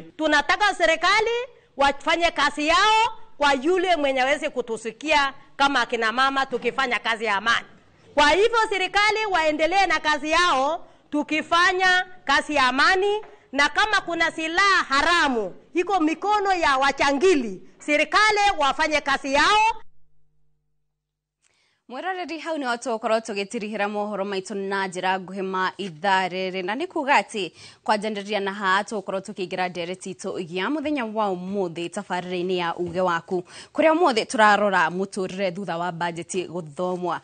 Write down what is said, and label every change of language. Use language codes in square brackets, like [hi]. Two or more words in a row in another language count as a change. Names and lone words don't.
[sw] Tunataka serikali wafanye kazi yao kwa yule mwenye hawezi kutusikia kama akina mama tukifanya kazi ya amani. Kwa hivyo serikali waendelee na kazi yao tukifanya kazi ya amani, na kama kuna silaha haramu iko mikono ya wachangili, serikali wafanye kazi yao. [ki] Mweroreri hau nĩ watokorwo tũgĩtirihĩra mohoro maitũ na njĩra nguhĩ ma ithaa rĩrĩ, na nĩ kuga atĩ kwanjanĩrĩria na haha tũkorwo tũkĩingĩra ndereti itũ ya mũthenya wa ũmũthĩ tabarĩra-inĩ ya uge waku, kũrĩa ũmũthĩ tũrarora mũtũrĩre thutha wa bajeti gũthomwa.